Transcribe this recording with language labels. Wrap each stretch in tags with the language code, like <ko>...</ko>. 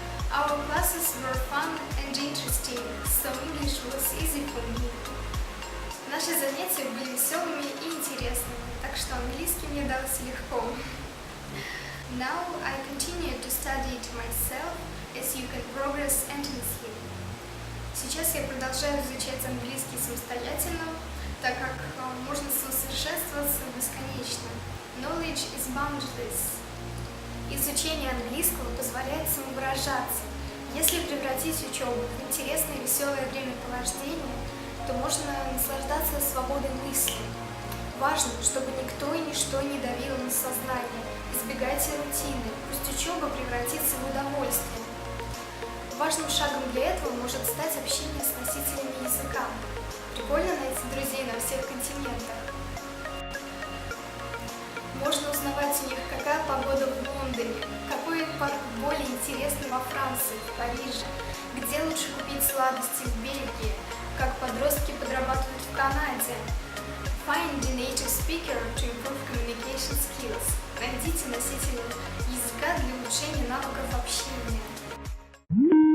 <en>Our classes were fun and interesting, so English was easy for me.</en> <ru>Наши занятия были веселыми и интересными, так что английский мне дался легко.</ru> <en>Now I continue to study it myself, as you can progress endlessly.</en> <ru>Сейчас я продолжаю изучать английский самостоятельно, так как можно совершенствоваться бесконечно.</ru> <en>Knowledge is boundless.</en> <ru>Изучение английского позволяет самовыражаться. Если превратить превратить учебу в интересное и веселое времяпровождение, то можно наслаждаться свободой мысли. Важно, чтобы никто и ничто не давило на сознание. Избегайте рутины, пусть учеба превратится в удовольствие. Важным шагом для этого может стать общение с носителями языка. Прикольно найти друзей на всех континентах. Можно узнавать у них, какая погода в Лондоне, какой парк более интересный во Франции, в Париже, где лучше купить сладости в Бельгии, как подростки подрабатывают в Канаде.</ru> <en>Find the native speaker to improve communication skills.</en> <ru>Найдите носителя языка для улучшения навыков общения.</ru>